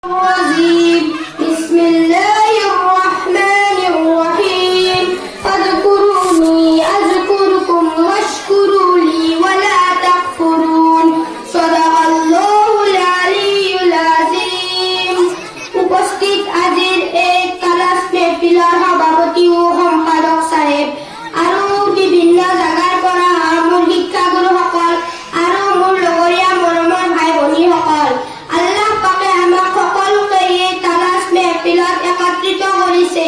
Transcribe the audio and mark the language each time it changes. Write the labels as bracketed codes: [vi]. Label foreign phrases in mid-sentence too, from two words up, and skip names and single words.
[ar] الرجيم. بسم الله الرحمن الرحيم. فاذكروني أذكركم واشكروا لي ولا تكفرون. صدق الله العلي العظيم. [as] উপস্থিত আজিৰ এই ক্লাছ মেহফিলৰ সভাপতি ও সম্পাদক সাহেব আৰু বিভিন্ন জাগাৰ পৰা মোৰ শিক্ষাগুৰুসকল আৰু মোৰ লগৰীয়া মৰমৰ ভাই ভনীসকল, আল্লাহ পাকে আমাক সকলোকে এই ক্লাছ মেহফিলত একত্ৰিত কৰিছে।